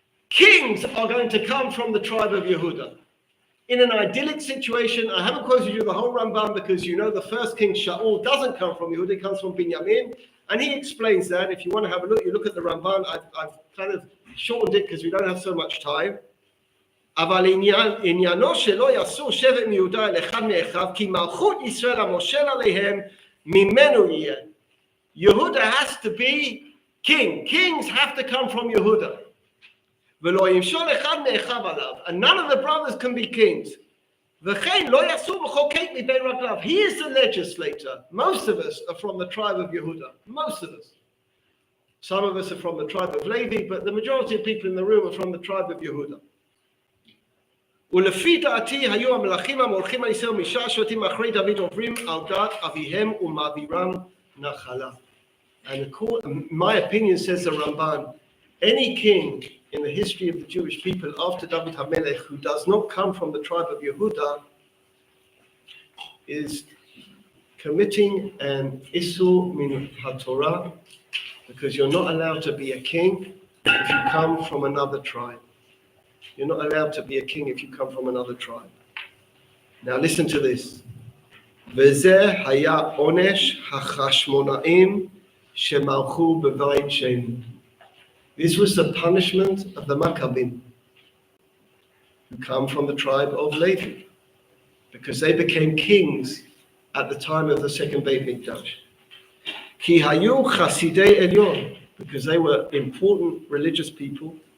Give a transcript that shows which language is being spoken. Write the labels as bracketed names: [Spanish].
[English] Kings are going to come from the tribe of Yehuda. In an idyllic situation, I haven't quoted you the whole Ramban because you know the first king Shaul doesn't come from Yehuda, he comes from Binyamin, and he explains that. If you want to have a look, you look at the Ramban. I've kind of shortened it because we don't have so much time. [Hebrew] אבל עניינו שלא יעשו שבט מיהודה אל אחד מאחיו, כי מלכות ישראל המושל עליהם ממנו יהיה. [English] Yehuda has to be king. Kings have to come from Yehuda. [Hebrew] ולא ימשול אחד מאחיו עליו. [English] And none of the brothers can be kings. [Hebrew] וכן לא יעשו מחוקק מבין רגליו. [English] He is the legislator. Most of us are from the tribe of Yehuda. Most of us. Some of us are from the tribe of Levi, but the majority of people in the room are from the tribe of Yehuda. [Hebrew] ולפי דעתי היו המלכים המולכים על ישראל משעה שבטים אחרי דוד עוברים על דעת אביהם ומעבירם נחלה. [English] And my opinion, says the Ramban, any king in the history of the Jewish people after David HaMelech who does not come from the tribe of Yehuda is committing an Isur min HaTorah, because you're not allowed to be a king if you come from another tribe. You're not allowed to be a king if you come from another tribe. Now listen to this. [Hebrew] וזה היה עונש החשמונאים שמלכו בבית שני. [English] This was the punishment of the Maccabim, who come from the tribe of Levi, because they became kings at the time of the second Beit Mikdash. [Hebrew] כי היו חסידי עליון, [English] because they were important religious people.